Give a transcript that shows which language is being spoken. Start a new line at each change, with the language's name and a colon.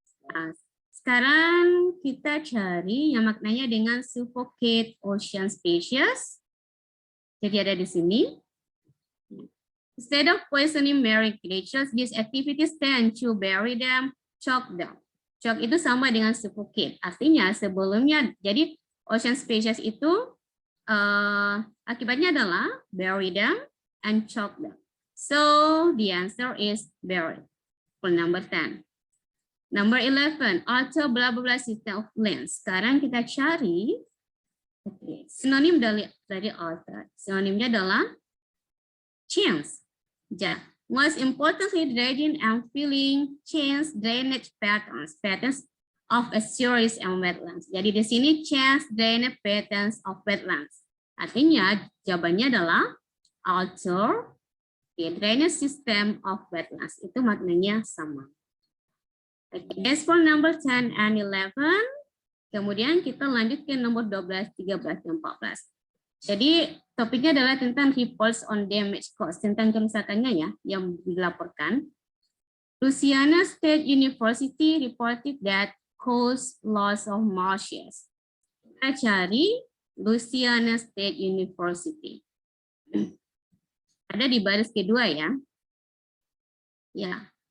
Indonesian: Nah, sekarang kita cari yang maknanya dengan suffocate ocean species. Jadi ada di sini.
English: Instead of poisoning marine creatures, these activities tend to bury them, choke them.
Indonesian: Choke itu sama dengan suffocate. Artinya sebelumnya, jadi ocean species itu akibatnya adalah
English: bury them and choke them. So the answer is bury. For number 10. Number 11, alter blah blah blah system of lands.
Indonesian: Sekarang kita cari sinonim dari alter. Sinonimnya adalah change.
English: Most importantly, dredging and filling change drainage patterns of estuaries and wetlands.
Indonesian: Jadi di sini
English: change drainage patterns of wetlands.
Indonesian: Artinya jawabannya adalah
English: alter the drainage system of wetlands.
Indonesian: Itu maknanya sama.
English: Okay, that's for number 10 and 11.
Indonesian: Kemudian kita lanjut ke nomor 12, 13, dan 14. Jadi topiknya adalah tentang
English: reports on damage caused,
Indonesian: tentang kerusakannya ya yang dilaporkan.
English: Louisiana State University reported that caused loss of marshes.
Indonesian: Kita cari Louisiana State University. Ada di baris kedua ya. Ya.